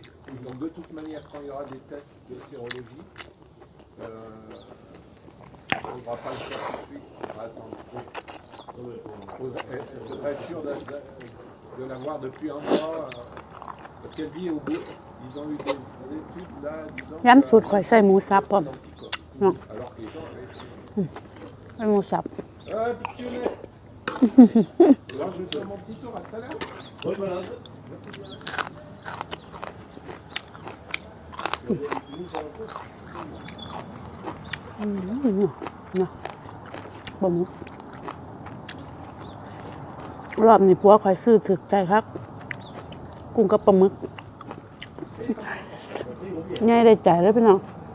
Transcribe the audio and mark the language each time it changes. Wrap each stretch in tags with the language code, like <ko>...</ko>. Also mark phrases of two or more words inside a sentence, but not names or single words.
<fr>Donc, de toute manière, quand il y aura des tests de sérologie, on ne va pas le faire tout de suite, on va attendre. Il faudrait être sûr de l'avoir depuis un mois. Parce qu'elle dit au bout, ils ont eu des études là disant</fr> <tts>ย้ำสูตรข่อยใส่หมูสับพร้อม</tts> <fr>anticorps. Non. Alors que les gens avaient...</fr> <tts>ใส่หมูสับ</tts> <fr>Ah, pitié. Alors je vais faire mon petit tour à tout à l'heure. Oui, voilà.</fr> <tts>เนาะปลาหมึกรอบนี้ผัวข่อยซื้อถึกใจครับกุ้งกับปลาหมึกง่ายได้ใจเลยพี่น้อง</tts>